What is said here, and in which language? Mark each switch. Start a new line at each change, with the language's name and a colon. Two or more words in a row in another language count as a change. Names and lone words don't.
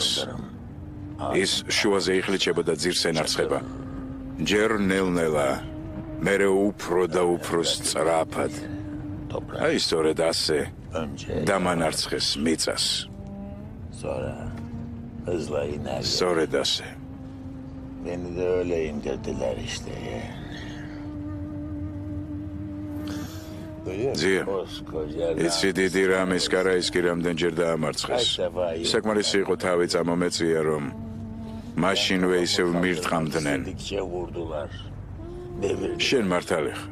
Georgian: ის შუაზე იხლიჩება და ძირს ენარცხება. ჯერ ნელ-ნელა, მერე უფრო და უფრო სწრაფად. აი სწორედ ასე დამანარცხეს მიწას. სწორედ ასე.
Turkish: Beni de öyle indirdiler işte.
Georgian: ძია, იცი დიდი რამის კარაისკი რამდენჯერ დაამარცხეს. საკმარისი იყო თავი წამომეწია, რომ მაშინვე ისევ მირტყამდნენ. შენ მართალი ხარ.